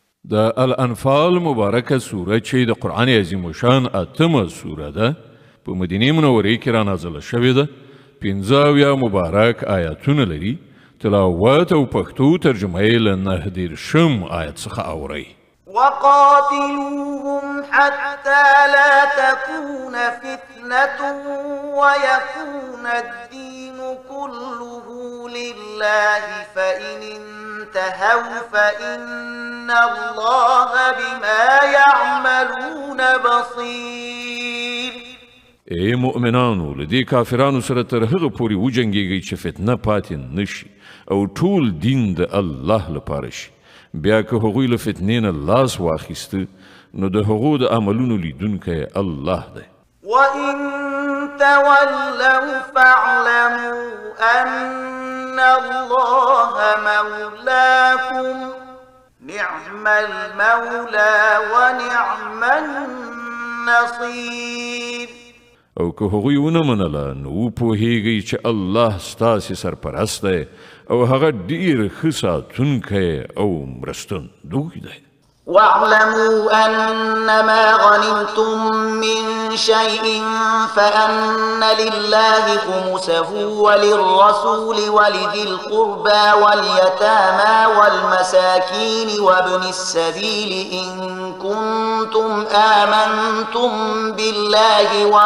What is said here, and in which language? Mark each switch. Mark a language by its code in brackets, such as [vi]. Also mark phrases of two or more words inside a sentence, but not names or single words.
[ps] د الانفال مبارکه سوره چې د قرآن عظیم شان اتمه سوره ده په مدینه منورې کې را نازله شوې ده. 15 مبارک آیاتونه لري. تلاوت او پښتو ترجمه یې له 9 آیت څخه اورئ. [ar] وقاتلوهم حتى لا تكون فتنة ويكون الدين كله لله فإن انتهوا فإن الله بما يعملون بصير. [ps] ای مؤمنانو لدی کافرانو سره تر هغه پورې وجنګیږئ چې فتنه پاتې نشي او ټول دین د الله لپاره شي. بیا که هغوی له فتنې نه لاس واخیسته نو د هغو د عملونو لیدونکی الله دی. [ar] وَإِن تَوَلَّوْا فَاعْلَمُوا أَنَّ اللَّهَ مَوْلَاكُمْ نِعْمَ الْمَوْلَى وَنِعْمَ النَّصِيرُ. [ps] او که هغوی ونه منله نو پوهیږئ چې الله ستاسې سرپرست دی او هغه ډیر ښه ساتونکی او مرستندوی دی. [ar] واعلموا أنما غنمتم من شيء فأن لله خمسه وللرسول ولذي القربى واليتامى والمساكين وابن السبيل إن كنتم آمنتم بالله